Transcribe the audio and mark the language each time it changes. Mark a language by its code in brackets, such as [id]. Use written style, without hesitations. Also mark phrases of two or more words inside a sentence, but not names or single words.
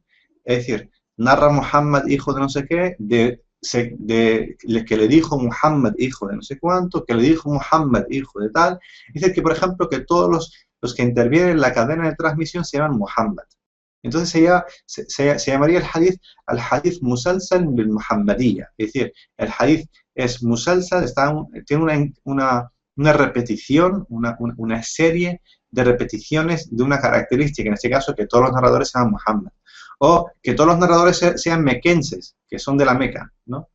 [es] Es decir, narra Muhammad, hijo de no sé qué, que le dijo Muhammad, hijo de no sé cuánto, que le dijo Muhammad, hijo de tal. Es decir, que por ejemplo, que todos los que intervienen en la cadena de transmisión se llaman Muhammad. Entonces se llamaría el [ar] حديث مسلسل بالمحمدية. [es] Es decir, el hadith es musalsal, tiene una repetición, una serie de repeticiones de una característica, en este caso que todos los narradores sean Muhammad. O que todos los narradores sean mequenses, que son de la Meca, ¿no?